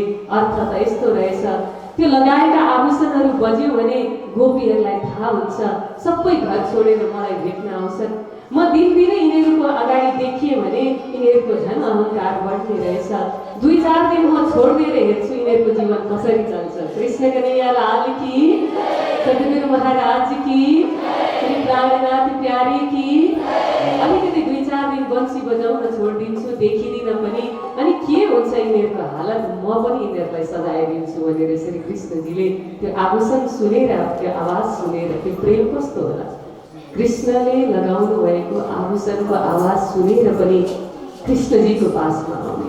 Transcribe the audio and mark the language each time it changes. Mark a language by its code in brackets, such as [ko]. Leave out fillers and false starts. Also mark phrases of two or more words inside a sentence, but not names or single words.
[ne] अर्थ त यस्तो रहेछ, त्यो लगाएका आभूषणहरू बज्यो भने गोपीहरूलाई थाहा हुन्छ, सबै घर छोडेर मलाई भेट्न आउँछन्। म दिनदिनै यिनीहरूको अगाडि देखिएँ भने यिनीहरूको झन् अहङ्कार बढ्ने रहेछ। 2-4 दिन म छोडिदिएर हेर्छु यिनीहरूको जीवन कसरी चल्छ। [hi] कृष्ण कन्हैया लाल की, सतगुरु महाराज की, श्री प्राणनाथ प्यारी की। [ne] अलिकति 2-4 दिन बन्सी बजाउन छोडिदिन्छु, देखिदिन पनि, अनि के हुन्छ यिनीहरूको हालत म पनि यिनीहरूलाई सजाइदिन्छु भनेर श्री कृष्णजीले त्यो आभूषण सुनेर, त्यो आवाज सुनेर, त्यो प्रेम कस्तो होला। कृष्णले लगाउनु भएको आभूषणको आवाज सुनेर पनि कृष्णजीको पासमा आउने।